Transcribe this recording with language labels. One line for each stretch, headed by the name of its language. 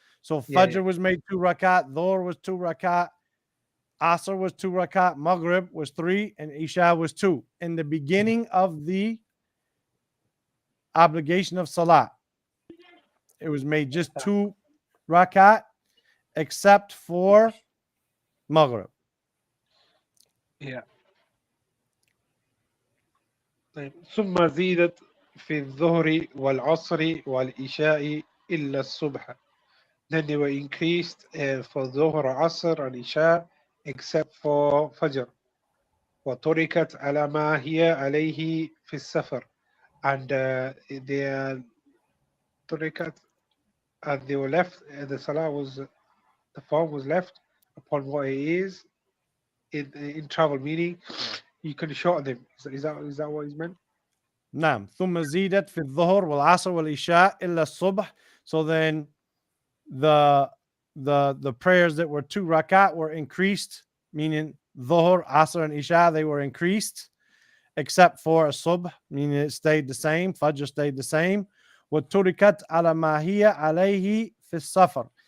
English: So Fajr was made 2 rak'ah, Dhuhr was 2 rak'ah, Asr was 2 rak'ah, Maghrib was 3, and Isha was 2. In the beginning of the obligation of Salah, it was made just 2 rak'ah, except for Maghrib. Yeah.
Arabic: ثم زيدت في الظهر والعصر والعشاء إلا الصبح.
English: Then they were increased for Dhuhr, Asr, and Isha, except for Fajr.
Arabic: وتركت على ما هي عليه في السفر.
English: And they
Arabic: تركت,
English: and they were left, the Salah was, the form was left upon what it is in travel, meaning you can shorten them. Is that what is meant?
Arabic: نعم. ثم زيدت في الظهر والعصر والعشاء إلا الصبح.
English: So then the prayers that were 2 rakat were increased, meaning Dhuhr, Asr, and Isha, they were increased, except for Subh, meaning it stayed the same. Fajr stayed the same.
Arabic: وَتُرِكَتْ عَلَى مَا هِيَ عَلَيْهِ فِي السَّفَرِ.